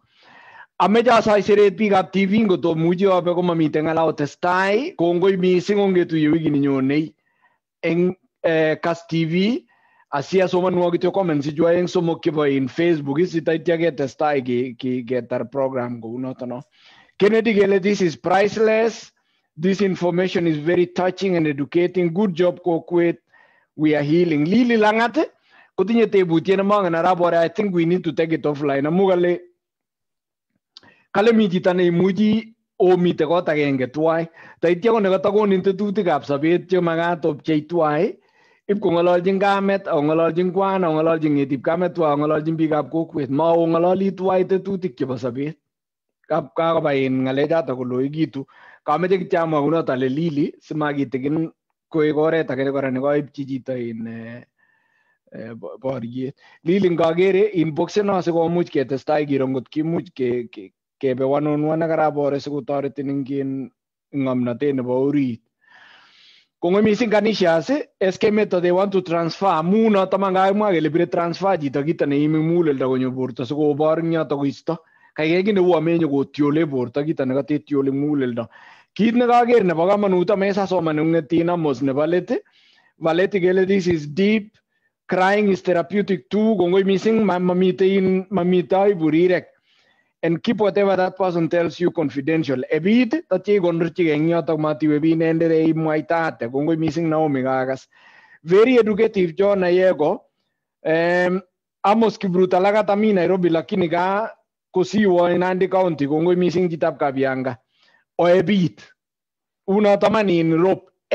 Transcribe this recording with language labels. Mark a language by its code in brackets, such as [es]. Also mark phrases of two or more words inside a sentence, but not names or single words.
[sgc] Ameche asaiseret biikab TV ngotomuchi abe komamite ng'ala otestai. Kongoi mising ongetuye wikini nyonei eng Kass TV asiasomanwo kityo comments ichwa eng somok chebo Facebook sitaitya ketestai ketar program kounoto no. [en] Kennedy kele this is priceless. This information is very touching and educating. Good job kokwet. We are healing. [sgc] Lili Langat kotinye tebutiet nemangen arap ore. [en] I think we need to take it offline. [sgc] Amu kale mi chito neimuchi omite kot agenge tuwai. Taitya ko nekatakonin tetutikab sobet che makat opchei tuwai. Ip kong'ololjin kamet, o ng'ololjin kwan, o ng'ololjin ng'etib kamet tuwai, o ng'ololjin biikab kokwet. Ma o ng'ololi tuwai tetutik chebo sobet. Kakoba ng'alechoto koloikitu. Kameche kityo amwa kunoto ale Lili simakitikin koek oret age kora nekoipchi chito boriet. Lili ngakere inbox no sikomuch ketestai kiro ngot kimuch kebe one-on-one ak arap ore sikotoretin eng ng'omnotet nebo orit. Kongoi mising Canisius, SK Method [en] they want to transfer [sgc] amu noto man kakimwa kele bire transfer chito kito neimi muguleldo konyo borto sikobor eng yoto koisto. Kaikai kit neu amenye kotiole borto kito nekatetiole muguleldo. Kit nekaker nebo kamanut amesa soman ng'etin Amos nebo let. [en] Valeti kele this is deep. Crying is therapeutic too. [sgc] Kongoi mising mamite aiburirek. [en] And keep whatever that person tells you confidential. [sgc] Ebit tatye konrchike eng yotok matiwe binendere imwaitate. Kongoi mising Naomi kakas. [en] Very educative [sgc] John Ayego. Amos Kibruta lagat ami Nairobi lakini ka kosiwa in Nandi County. Kongoi mising chitab Kabianga. Oebit. Unoto man in rope.